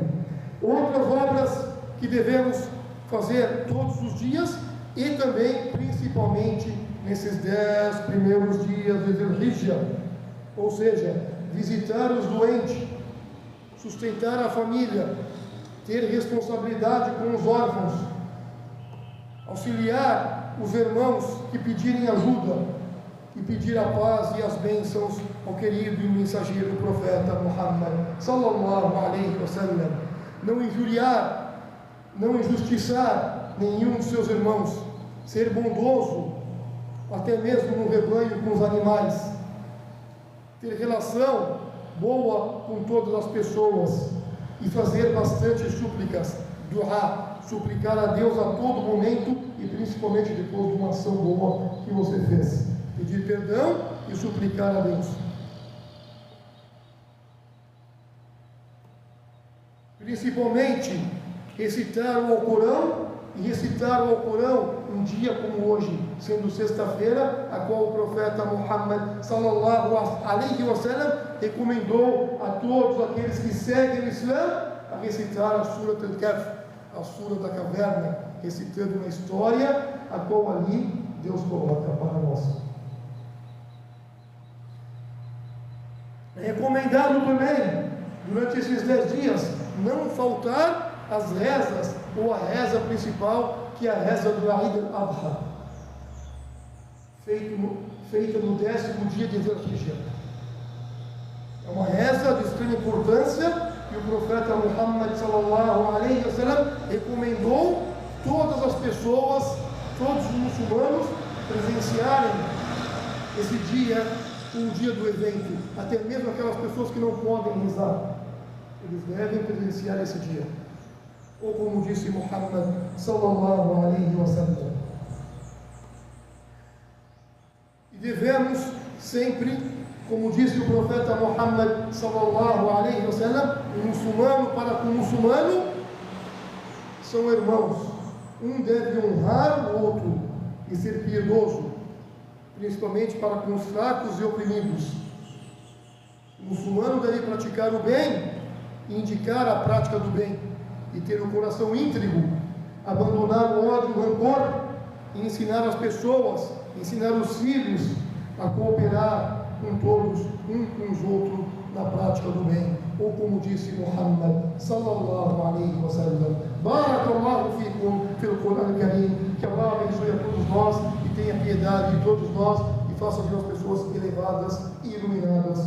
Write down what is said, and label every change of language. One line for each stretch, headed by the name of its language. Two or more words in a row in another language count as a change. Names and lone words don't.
Portuguese: Outras obras que devemos fazer todos os dias e também, principalmente, nesses 10 primeiros dias de Dhul-Hijjah, ou seja, visitar os doentes, sustentar a família, ter responsabilidade com os órfãos, auxiliar os irmãos que pedirem ajuda e pedir a paz e as bênçãos ao querido e mensageiro profeta Muhammad
Arabic: صلى الله عليه وسلم.
Portuguese: Não injuriar, não injustiçar nenhum de seus irmãos, ser bondoso até mesmo no rebanho com os animais, ter relação boa com todas as pessoas e fazer bastante súplicas, duá, suplicar a Deus a todo momento e principalmente depois de uma ação boa que você fez. Pedir perdão e suplicar a Deus. Principalmente, recitar o Alcorão e recitar o Alcorão um dia como hoje, sendo sexta-feira, a qual o profeta Muhammad
Arabic: صلى الله عليه وسلم
Portuguese: recomendou a todos aqueles que seguem o Islã a recitar a Surat al-Kahf, a Sura da Caverna, recitando uma história a qual ali Deus coloca para nós. É recomendado também, durante esses 10 dias, não faltar as rezas, ou a reza principal, que é a reza do Eid al-Adha, feita no 10º dia de Dhul-Hijjah. É uma reza de extrema importância, e o profeta Muhammad
Arabic: صلى الله عليه وسلم
Portuguese: recomendou todas as pessoas, todos os muçulmanos, presenciarem esse dia, o dia do evento, até mesmo aquelas pessoas que não podem rezar, eles devem presenciar esse dia. Ou como disse Muhammad
Arabic: صلى الله عليه وسلم.
Portuguese: E devemos sempre, como disse o profeta Muhammad
Arabic: صلى الله عليه وسلم,
Portuguese: um muçulmano para com o muçulmano são irmãos. Um deve honrar o outro e ser piedoso, principalmente para com os fracos e oprimidos. O muçulmano deve praticar o bem e indicar a prática do bem, e ter o coração íntegro, abandonar o ódio e o rancor, e ensinar as pessoas, ensinar os filhos a cooperar com todos, com os outros, na prática do bem. Ou como disse Muhammad
Arabic: صلى الله عليه وسلم, بارك الله فيكم في القرآن الكريم,
Portuguese: que Allah abençoe a todos nós e tenha piedade de todos nós e faça de nós pessoas elevadas e iluminadas.